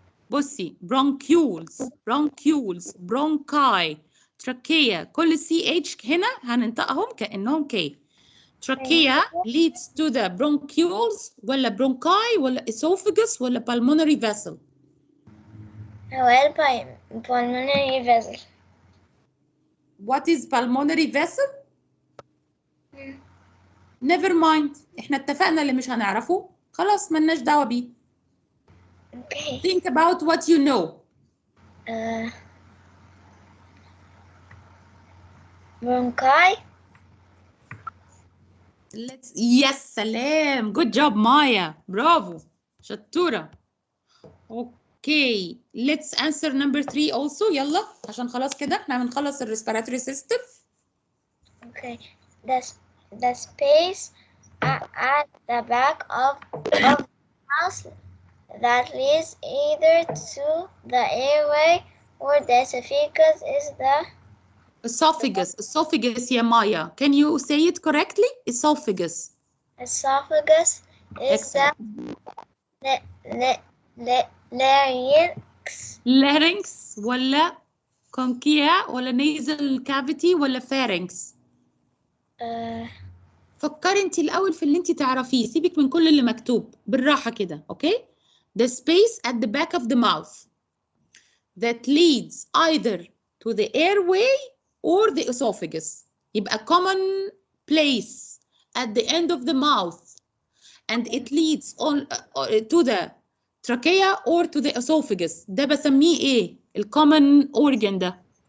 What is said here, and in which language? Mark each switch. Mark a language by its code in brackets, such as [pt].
[ar] بصي [en] bronchioles, bronchi, trachea. [ar] كل CH هنا هننطقهم كأنهم K. [en] Trachea leads to the bronchioles ولا bronchi ولا esophagus ولا pulmonary vessel. Well, pulmonary vessel. What is pulmonary vessel? Never mind. [ar] احنا اتفقنا اللي مش هنعرفه خلاص ملناش دعوة بيه. [en] Okay. Think about what you know. Bronchi. Yes, سلام. Good job, Maya. Bravo. [ar] شطورة. [en] Okay. Let's answer number 3 also. [ar] يلا عشان خلاص كده احنا بنخلص ال [en] respiratory system. Okay. The space at the back of the mouth that leads either to the airway or the esophagus is the Esophagus يا Maya. Can you say it correctly? Esophagus. esophagus is Excellent. the larynx. Larynx ولا conchia ولا nasal cavity ولا pharynx. [ar] فكري انت الاول في اللي انت تعرفيه. سيبك من كل اللي مكتوب. بالراحه كده. اوكي. [en] The space at the back of the mouth that leads either to the airway or the esophagus. [ar] يبقى [en] common place at the end of the mouth and it leads on to the trachea or to the esophagus. [ar] ده بسميه ايه؟ الcommon organ ده.